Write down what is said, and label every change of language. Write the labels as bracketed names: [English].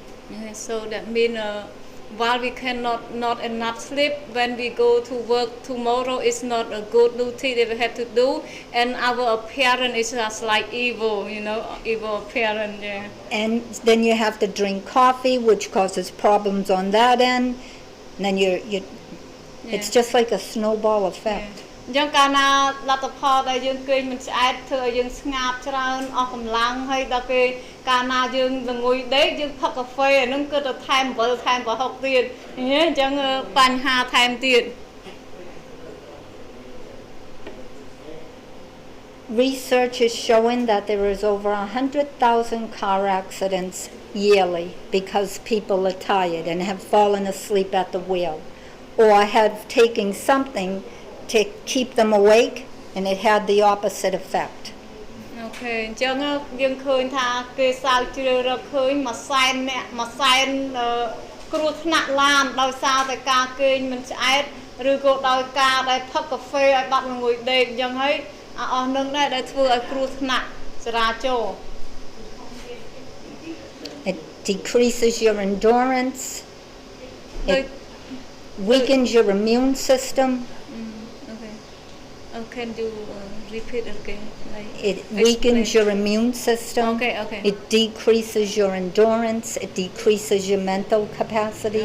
[English] Yeah, so that means while we cannot not enough sleep, when we go to work tomorrow, it's not a good routine that we have to do, and our appearance is just like evil, evil appearance. Yeah. And then you have to drink coffee, which causes problems on that end. And then it's just like a snowball effect. [Khmer] អញ្ចឹងកាលណាលទ្ធផលដែលយើងគេងមិនស្អែតធ្វើឲ្យយើងស្ងាប់ច្រើនអស់កម្លាំងហើយដល់ពេលកាលណាយើងល្ងុយដេកយើងផឹកកាហ្វេអាហ្នឹងគឺទៅថែមអំបិលថែមប្រហុកទៀតអញ្ចឹងបញ្ហាថែមទៀត [English] Research is showing that there is over 100,000 car accidents yearly because people are tired and have fallen asleep at the wheel or have taken something to keep them awake, and it had the opposite effect. [Khmer] Okay, អញ្ចឹងយើងឃើញថាគេស្រាវជ្រាវរកឃើញមួយសែនគ្រោះថ្នាក់ឡានដោយសារតែការគេងមិនឆ្អែតឬក៏ដោយការដែលផឹកកាហ្វេឲ្យបាត់ល្ងុយដេកអញ្ចឹងហើយអស់នឹងដែរដែលធ្វើឲ្យគ្រោះថ្នាក់ចរាចរណ៍ [English] It decreases your endurance. It weakens your immune system. Can you repeat again? It weakens your immune system. Okay. It decreases your endurance. It decreases your mental capacity.